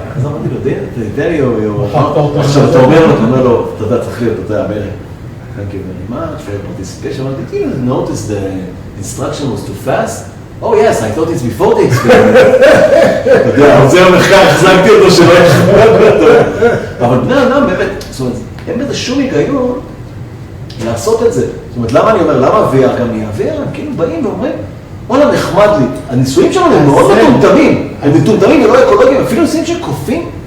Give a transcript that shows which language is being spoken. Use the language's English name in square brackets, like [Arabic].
[Hebrew] אז אמרתי לו, דני, עכשיו אתה אומר לו, אתה יודע, צריך להיות, אתה יודע, אמרי. [English] Thank you very much for your participation. Did you notice the instruction was too fast? Oh yes, I thought it's before the experiment. [Hebrew] אתה יודע, אבל זה המחקר, החזקתי אותו שלא יחמוד אותו. אבל בני אדם באמת, זאת אומרת, אין בזה שום היגיון לעשות את זה. זאת אומרת, למה אני אומר, למה VR גם יהיה? VR הם כאילו באים ואומרים, וואלה, נחמד לי. הניסויים שלנו הם מאוד מטומטמים. הם מטומטמים ולא אקולוגיים, אפילו ניסויים של קופים.